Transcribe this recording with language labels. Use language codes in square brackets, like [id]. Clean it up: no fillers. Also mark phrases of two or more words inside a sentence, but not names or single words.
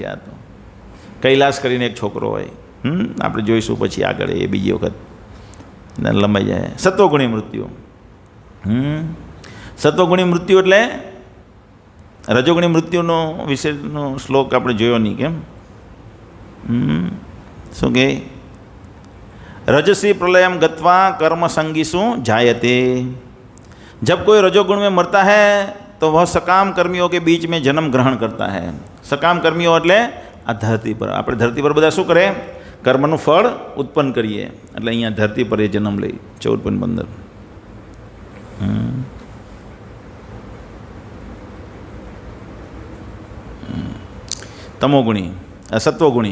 [gu] આ તો કૈલાસ કરીને એક છોકરો હોય, આપણે જોઈશું પછી આગળ, એ બીજી વખત લંબાઈ જાય. સત્વગુણી મૃત્યુ. સત્વગુણી મૃત્યુ એટલે રજોગુણી મૃત્યુનો વિશેનો શ્લોક આપણે જોયો નહીં કેમ? શું કહે? [sa] रजसी प्रलयम गत्वा कर्म संगीसु जायते। [hi] जब कोई रजोगुण में मरता है तो वह सकाम कर्मियों के बीच में जन्म ग्रहण करता है। सकाम कर्मियों [gu] એટલે આ ધરતી પર, આપણે ધરતી પર બધા શું કરે? કર્મનું ફળ ઉત્પન્ન કરીએ, એટલે અહીંયા ધરતી પર એ જન્મ લઈ 14.15. તમોગુણી, સત્વગુણી.